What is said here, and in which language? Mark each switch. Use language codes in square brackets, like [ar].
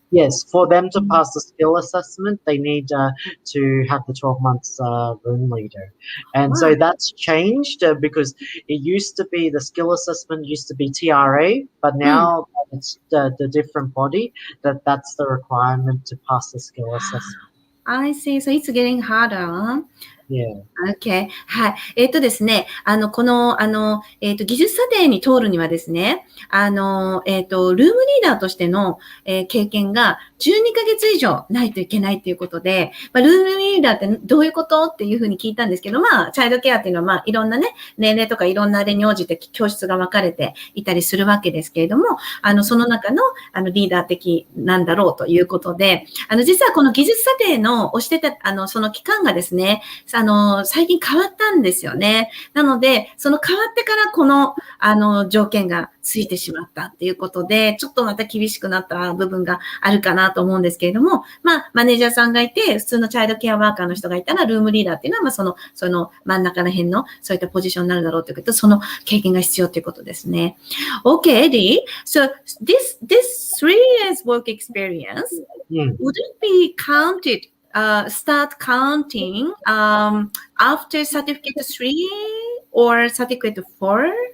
[en] Yes, for them to pass the skill assessment, they need to have the 12 months room leader. And so that's changed because it used to be the skill assessment used to be TRA, but now it's the different body that's the requirement to pass the skill assessment. I see. So it's getting harder. Yeah. Okay. はい。 [ja] ですね、この、技術査定に通るにはですね、ルームリーダーとしての、経験が12ヶ月以上ないといけないということで、ルームリーダーってどういうことっていうふうに聞いたんですけど、チャイルドケアっていうのは、いろんなね、年齢とかいろんなあれに応じて教室が分かれていたりするわけですけれども、その中の、リーダー的なんだろうということで、実はこの技術査定をしてた、その期間がですね、最近変わったんですよね。なので、その変わってからこの、条件がついてしまったっていうことで、ちょっとまた厳しくなった部分があるかなと思うんですけれども、マネージャーさんがいて、普通のチャイルドケアワーカーの人がいたら、ルームリーダーっていうのは、その真ん中ら辺の、そういったポジションになるだろうということで、その経験が必要ということですね。 [en] Okay, Eddie. So, this 3 years work experience, would it be counted start counting after certificate 3 or certificate 4?